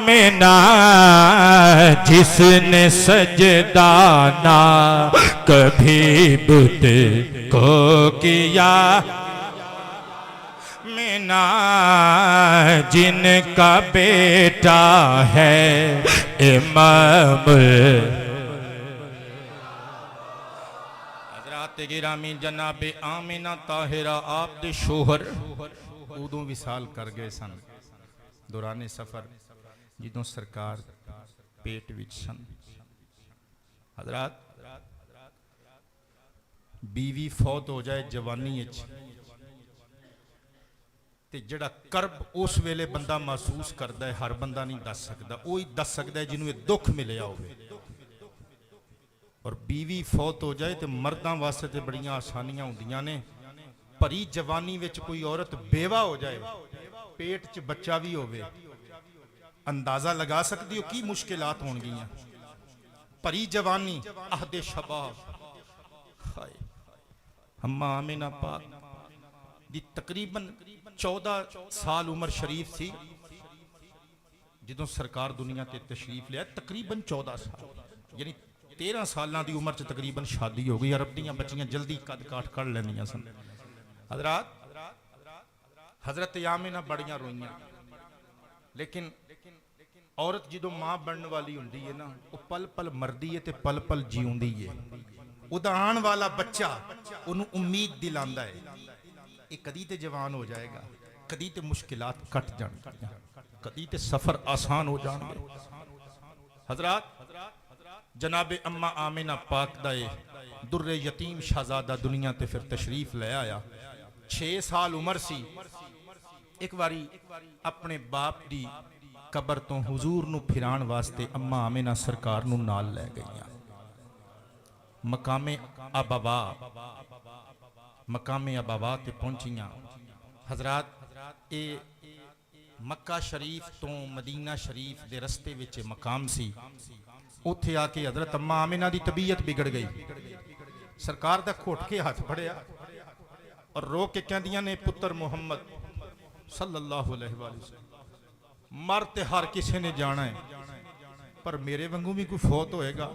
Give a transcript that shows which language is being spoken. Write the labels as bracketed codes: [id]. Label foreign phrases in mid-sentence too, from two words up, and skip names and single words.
[ur] مینا جس نے سجدہ نہ کبھی بت کو کیا، مینا جن کا بیٹا ہے امام [pa] حضرات گرامی جناب آمینہ طاہرہ آپ دے شوہر ادوں وصال کر گئے سن دوران سفر جدوں سرکار پیٹ وچ سن۔ حضرات بیوی فوت ہو جائے جوانی وچ تے جڑا کرب اس ویلے بندہ محسوس کردا ہے ہر بندہ نہیں دس سکدا، وہی دس سکدا ہے جنوں دکھ ملیا ہوئے۔ اور بیوی فوت ہو جائے تے مرداں واسطے تے بڑیاں آسانیاں ہوندیاں نے، پری جوانی وچ کوئی عورت بیوہ ہو جائے پیٹ چ بچہ بھی ہوئے، اندازہ لگا سکتی ہو کی مشکلات ہون گیاں۔ پری جوانی عہد شباب، اماں آمینہ پاک دی تقریباً 14 سال عمر شریف تھی جدوں سرکار دنیا تے تشریف لیا، تقریباً 14 سال، یعنی 13 سالاں دی عمر چ تقریباً شادی ہو گئی۔ عرب دیاں بچیاں جلدی قد کاٹ کر لیندیاں سن۔ حضرات حضرت آمینہ بڑیاں روئیاں، لیکن عورت جدوں ماں بننے والی ہوندی ہے نا، وہ پل پل مردی ہے تے پل پل جیوندی ہے۔ ادا آن والا بچہ انہوں امید دلاندا ہے یہ کدی تے جوان ہو جائے گا، کدی تے مشکلات کٹ جان گے، کدی تے سفر آسان ہو جان گے۔ حضرات جناب اماں آمینہ پاک دا در یتیم شہزادہ دنیا تے پھر تشریف لے آیا، 6 سال عمر سی۔ ایک باری اپنے باپ دی قبر تو حضور نو پھران واسطے اماں آمینہ سرکار نو نال لے گئیاں۔ مقام ابابا تے پہنچیاں۔ حضرات اے مکہ شریف تو مدینہ شریف دے رستے وچ مقام سی، اوتھے آ کے حضرت اماں آمینہ دی طبیعت بگڑ گئی۔ سرکار دا کھوٹ کے ہاتھ پھڑیا اور رو کے کہندیاں نے پتر محمد [ar] صلی اللہ علیہ وآلہ وسلم، [pa] مر تے ہر کسی نے جانا ہے، پر میرے وانگوں بھی کوئی فوت ہوئے گا؟